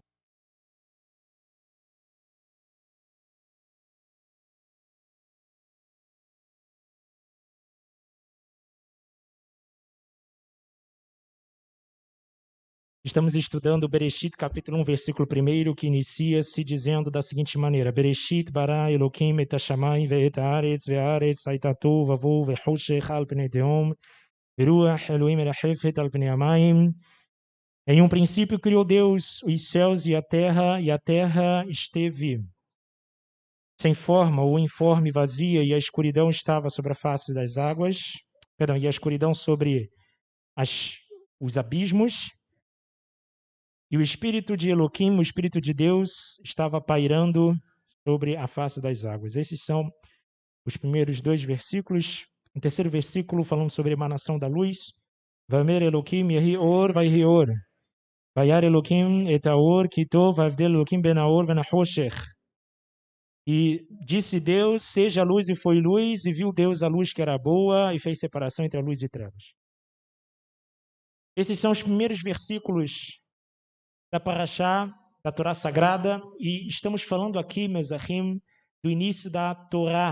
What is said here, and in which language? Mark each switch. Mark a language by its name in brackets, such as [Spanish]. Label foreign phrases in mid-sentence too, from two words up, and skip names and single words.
[Portuguese] Estamos estudando Bereshit, capítulo 1, versículo 1, que inicia-se dizendo da seguinte maneira: [Hebrew] בראשית ברא אלוקים את השמים ואת הארץ והארץ הייתה תוהו ובוהו וחושך על פני תהום ורוח אלוהים מרחפת על פני המים. [Portuguese] Em um princípio criou Deus os céus e a terra esteve sem forma ou informe, vazia, e a escuridão estava sobre a face das águas, e a escuridão sobre os abismos. E o Espírito de Eloquim, o Espírito de Deus, estava pairando sobre a face das águas. Esses são os primeiros dois versículos. No terceiro versículo, falando sobre a emanação da luz. [Hebrew] ויאמר אלוקים יהי אור ויהי אור. וירא אלוקים את האור כי טוב ויבדל אלוקים בין האור בין החושך. [Portuguese] E disse Deus, seja luz, e foi luz, e viu Deus a luz que era boa, e fez separação entre a luz e trevas. Esses são os primeiros versículos da Parashá, da Torá Sagrada, e estamos falando aqui, meus ahim, do início da Torá.